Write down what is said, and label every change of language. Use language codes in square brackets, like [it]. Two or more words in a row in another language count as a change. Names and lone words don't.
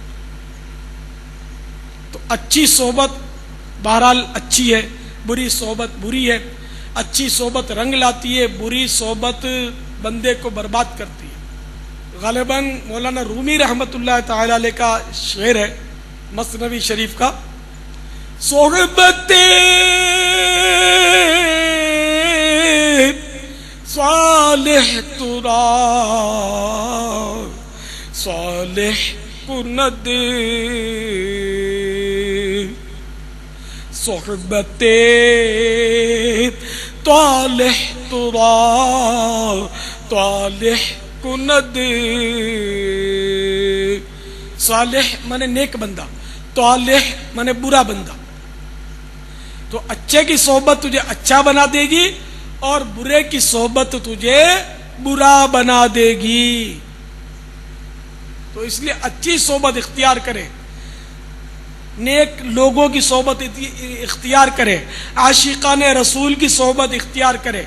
[ur] تو اچھی صحبت بہرحال اچھی ہے، بری صحبت بری ہے، اچھی صحبت رنگ لاتی ہے، بری صحبت بندے کو برباد کرتی ہے۔ غالباً مولانا رومی [ar] رحمۃ اللہ تعالی علیہ [ur] کا شعر ہے مثنوی شریف کا. [fa] صحبت صالح ترا صالح کند صحبت طالح ترا طالح کند. [ur] صالح مانے نیک بندہ، طالح مانے برا بندہ. تو اچھے کی صحبت تجھے اچھا بنا دے گی اور برے کی صحبت تجھے برا بنا دے گی. تو اس لیے اچھی صحبت اختیار کرے، نیک لوگوں کی صحبت اختیار کرے، عاشقان رسول کی صحبت اختیار کرے.